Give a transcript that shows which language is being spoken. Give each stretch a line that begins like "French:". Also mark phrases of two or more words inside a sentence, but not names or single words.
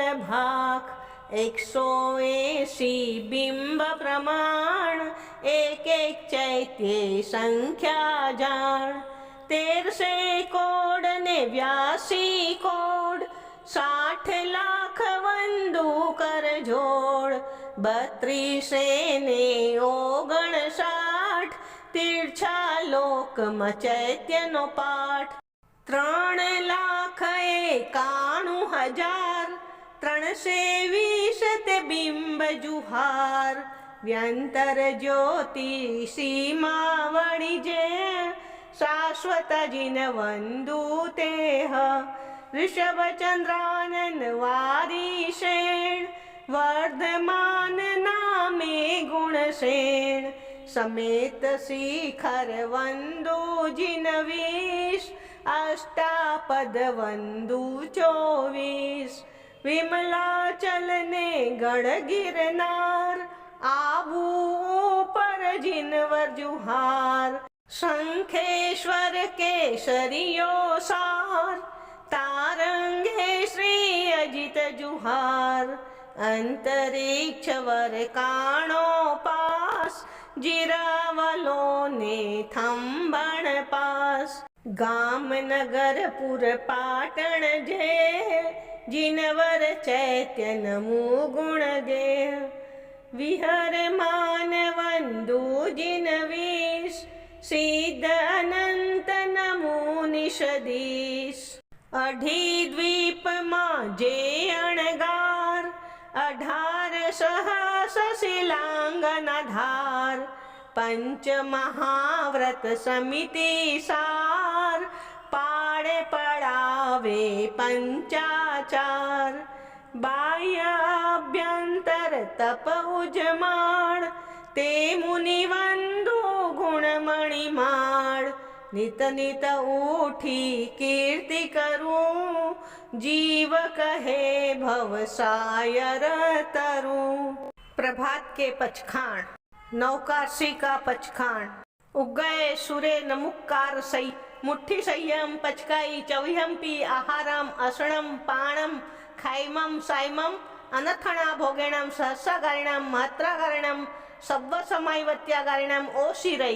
Gujarati: ભાખ 180 બિંબ પ્રમાણ એક એક ચૈત્ય સંખ્યા જાણ 13 કોડ ને 82 કોડ 60 લાખ વંદુ કર જોડ 32 ને 59 તીર્છા લોક ચૈત્ય નો પાઠ 3,91,000 320 બિંબ જુહાર વ્યંતર જ્યોતિ સીમા વડી જે શાશ્વત જિન વંદુ તેહ ઋષભ ચંદ્રાનન વારીષેણ વર્ધમાન નામે ગુણસેન સમેત શિખર વંદુ જિન 20 અષ્ટાપદ વંદુ 24 વિમલાચલ ને ગઢ ગિરનાર આબુ ઉપર જિનવર જુહાર શંખેશ્વર કેસરિયો સાર તારંગે શ્રી અજિત જુહાર અંતરિક્ષ વર કાણો પાસ જિરાવલો ને થંબણ પાસ ગામ નગર પુર પાટણ જે જિનવર ચૈત્ય નમો ગુણ ગે વિહર માન વંદુ જિન 20 સિદ્ધ અનંત નમો નિષદીશ અઢી દ્વીપ માં જે અણગાર 18 સહસ શિલાંગન ધાર પંચ મહાવ્રત સમિતિ સાર પાડે પડાવે પંચાચાર બાહ્યાભ્યંતર તપ ઉજમાડ તે મુનિવંદો ગુણમણિમાડ નિત નિત ઉઠી કીર્તિ કરું જીવ કહે ભવસાયર તરું।
Hindi: प्रभात के पचखाण। नवकाशी का पचखाण।
Prakrit languages: उगए सुरे नमुक्कार सई मुट्ठी संयम पचकाई चविहंपी आहारम असणम पाणम खाइमम साइमम अनथणा भोगेणम सहस्रागारिणम मात्रागारिणम सब्व समायवत्यागारिणम ओशिरई।